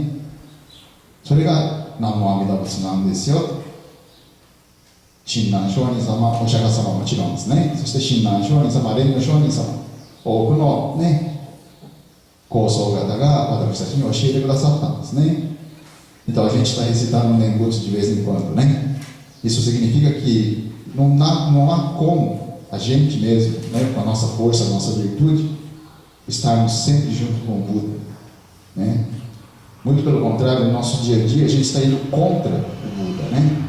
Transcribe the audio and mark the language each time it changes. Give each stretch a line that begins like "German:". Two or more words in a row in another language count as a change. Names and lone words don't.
Japanese: それが南無阿弥陀仏なんですよ。親鸞上人様、お釈迦様もちろんですね。そして親鸞上人様、蓮如上人様、多くのね、高僧方が私たちに教えてくださったんですね。
Portuguese: Então a gente está recitando um Nembutsu de vez em quando, né? Isso significa que não há como a gente mesmo, né, com a nossa força, a nossa virtude, estarmos sempre junto com o Buda, né? Muito pelo contrário, no nosso dia a dia a gente está indo contra o Buda, né?